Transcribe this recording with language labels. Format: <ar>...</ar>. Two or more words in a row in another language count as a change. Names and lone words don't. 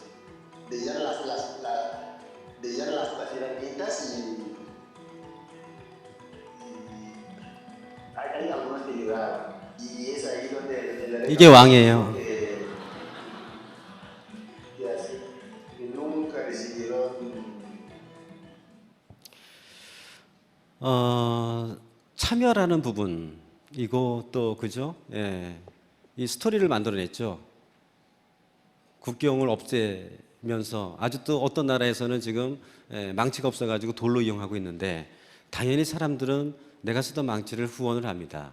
<es>Veían las herramientas y hay algunas que llegaban. Y es ahí donde</es> <ko>이게 왕이에요.</ko> <es>que nunca recibieron</es> <ko>참여라는 부분 이거 또 그죠? 예. 이 스토리를 만들어냈죠. 국경을 없애면서 아주 또 어떤 나라에서는 지금 망치가 없어가지고 돌로 이용하고 있는데 당연히 사람들은 내가 쓰던 망치를 후원을 합니다.</ko>